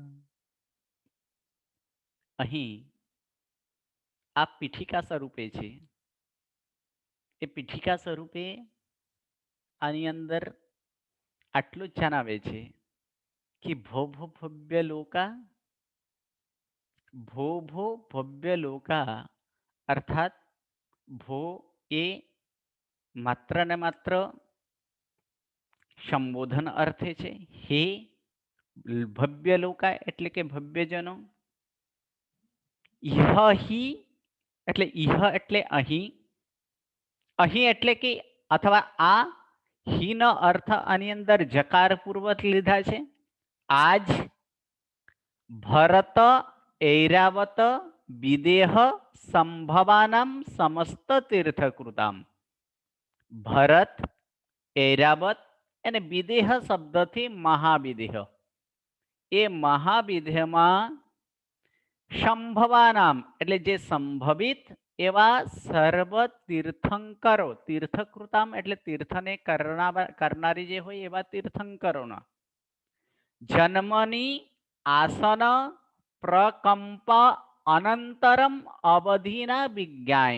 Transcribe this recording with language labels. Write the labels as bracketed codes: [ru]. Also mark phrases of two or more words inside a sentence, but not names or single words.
[gu] અહીં આ પીઠિકા સ્વરૂપે છે. એ પીઠિકા સ્વરૂપે આની અંદર આટલું જ જણાવે છે कि [sa] भो भो भव्य लोका, भो भो भव्य लोका [gu] અર્થાત ભો એ માત્ર ને માત્ર સંબોધન અર્થે છે। [sa] हे भव्य लोका [gu] એટલે કે ભવ્યજનો। ઇહ હી એટલે ઇહ એટલે અહીં, અહીં એટલે કે અથવા આ હી નો અર્થ આની અંદર જકાર પૂર્વક લીધા છે। [sa] आज भरत ऐरावत विदेह संभवानां समस्त तीर्थकृताम। [gu] भरत ऐरावत અને વિદેહ શબ્દથી મહાવિદેહ, એ મહાવિદેહમાં સંભવાનામ એટલે જે સંભવિત એવા સર્વ તીર્થંકરો, તીર્થકૃતામ એટલે તીર્થને કરનારી જે હોય એવા તીર્થંકરોના જન્મની આસન પ્રકંપ અનંતરમ અવધિના વિજ્ઞાય।